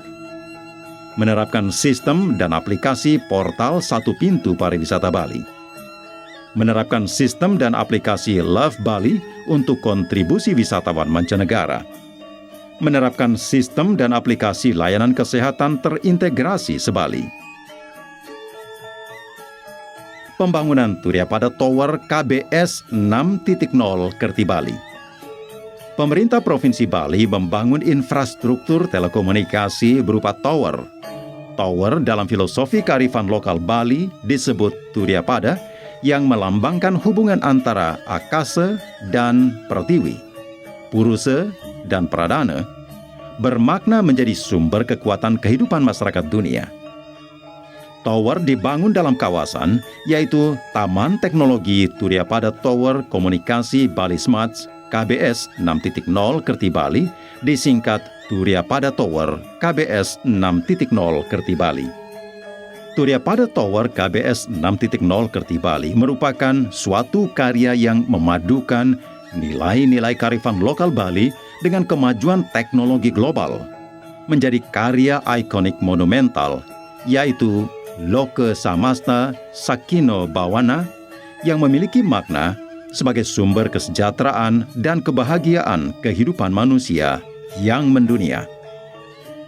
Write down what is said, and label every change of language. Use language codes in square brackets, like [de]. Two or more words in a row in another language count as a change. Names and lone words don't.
[id] Menerapkan sistem dan aplikasi portal Satu Pintu Pariwisata Bali. Menerapkan sistem dan aplikasi Love Bali untuk kontribusi wisatawan mancanegara. Menerapkan sistem dan aplikasi layanan kesehatan terintegrasi se-Bali. Pembangunan Turiapada Tower KBS 6.0 Kerti Bali. Pemerintah Provinsi Bali membangun infrastruktur telekomunikasi berupa tower. Tower dalam filosofi kearifan lokal Bali disebut Turiapada yang melambangkan hubungan antara Akase dan Pratiwi, Puruse dan Pradana, bermakna menjadi sumber kekuatan kehidupan masyarakat dunia. Tower dibangun dalam kawasan yaitu Taman Teknologi Turiapada Tower Komunikasi Bali Smart KBS 6.0 Kerti Bali, disingkat Turiapada Tower KBS 6.0 Kerti Bali. Turiapada Tower KBS 6.0 Kerti Bali merupakan suatu karya yang memadukan nilai-nilai kearifan lokal Bali dengan kemajuan teknologi global, menjadi karya ikonik monumental, yaitu Loke Samasta Sakino Bawana, yang memiliki makna sebagai sumber kesejahteraan dan kebahagiaan kehidupan manusia yang mendunia.